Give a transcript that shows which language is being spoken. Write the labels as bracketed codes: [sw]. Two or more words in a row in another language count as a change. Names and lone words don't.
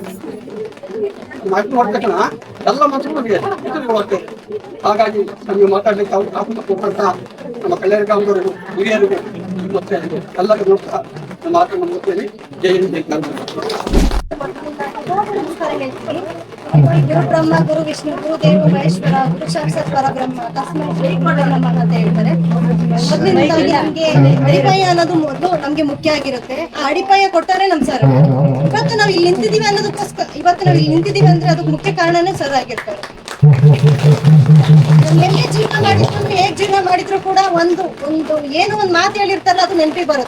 [kn] ಮಾತು ಮಾಡಿದ ತಕ್ಷಣ ಎಲ್ಲ ಮನಸ್ಸುಗಳಿಗೆ ಬರ್ತೇವೆ. ಹಾಗಾಗಿ ನಮಗೆ ಮಾತಾಡ್ಲಿಕ್ಕೆ ಅವಕಾಶ ಕೊಟ್ಟಂತ ನಮ್ಮ ಕಲ್ಯಾಣ ಗ್ರಾಮದವರಿಗೂ ಹಿರಿಯರಿಗೂ ಮತ್ತೆ ಎಲ್ಲರಿಗೂ ಸಹ ನಮ್ಮ ಮಾತನ್ನು ಮುಗಿಸ್ತೇನೆ. ಜೈ ಹಿಂದ್, ಜೈ ಕರ್ನಾಟಕ. ನಮಸ್ಕಾರ ಹೇಳ್ತೀನಿ. [sa] ಗುರು ಬ್ರಹ್ಮ, ಗುರು ವಿಷ್ಣು, ಗುರು ದೇವ ಮಹೇಶ್ವರ, ಗುರು ಸಾಕ್ಷಾತ್ ಪರಬ್ರಹ್ಮ, ತಸ್ಮೈ ಶ್ರೀ ಗುರು ನಮಃ [kn] ಅಂತ ಹೇಳ್ತಾರೆ. ಮೊದಲಿನಿಂದಾಗಿ ನಮ್ಗೆ ಅಡಿಪಾಯ ಅನ್ನೋದು ಮೊದಲು ನಮ್ಗೆ ಮುಖ್ಯ ಆಗಿರುತ್ತೆ. ಆ ಅಡಿಪಾಯ ಕೊಟ್ಟಾರೆ ನಮ್ ಸರ್. ಇವತ್ತು ನಾವು ಇಲ್ಲಿ ನಿಂತಿದೀವಿ ಅನ್ನೋದಕ್ಕೋಸ್ಕರ, ಇವತ್ತು ನಾವು ಇಲ್ಲಿ ನಿಂತಿದೀವಿ ಅಂದ್ರೆ ಅದಕ್ಕೆ ಮುಖ್ಯ ಕಾರಣನೇ ಸರ್ ಆಗಿರ್ತಾರೆ. ಎಲ್ಲೇ ಜೀವನ ಮಾಡಿದ್ರು, ಹೇಗ್ ಜೀವನ ಮಾಡಿದ್ರು ಕೂಡ ಒಂದು ಏನೋ ಒಂದು ಮಾತು ಹೇಳಿರ್ತಾರಲ್ಲ, ಅದು ನೆನಪಿಗೆ ಬರುತ್ತೆ.